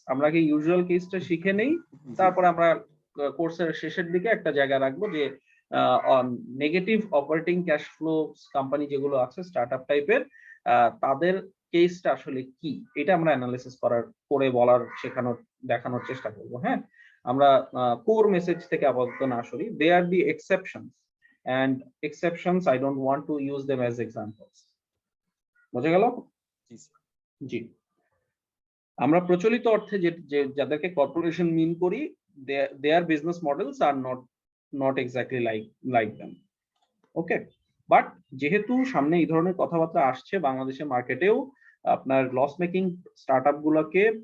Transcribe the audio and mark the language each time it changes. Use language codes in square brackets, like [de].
[bn] আমরা কি ইউজুয়াল কেসটা শিখে নেই, তারপরে আমরা কোর্সের শেষের দিকে একটা জায়গা রাখবো যে negative operating cash flow company যেগুলো আছে স্টার্টআপ টাইপের, তাদের কেসটা আসলে কি, এটা আমরা অ্যানালিসিস করে বলার শেখানোর দেখানোর চেষ্টা করব। হ্যাঁ, আমরা কোর মেসেজ থেকে আপাতত না sorry. [en] They are the exceptions, and exceptions I don't want to use them as examples. [bn] বুঝে গেল? জি, আমরা প্রচলিত অর্থে যে যাদেরকে কর্পোরেশন মিন করি, [en] their business models are not exactly like them. [bn] Okay, but যেহেতু সামনে এই ধরনের কথাবার্তা আসছে বাংলাদেশের মার্কেটেও, আপনার লস মেকিং স্টার্টআপ গুলোকে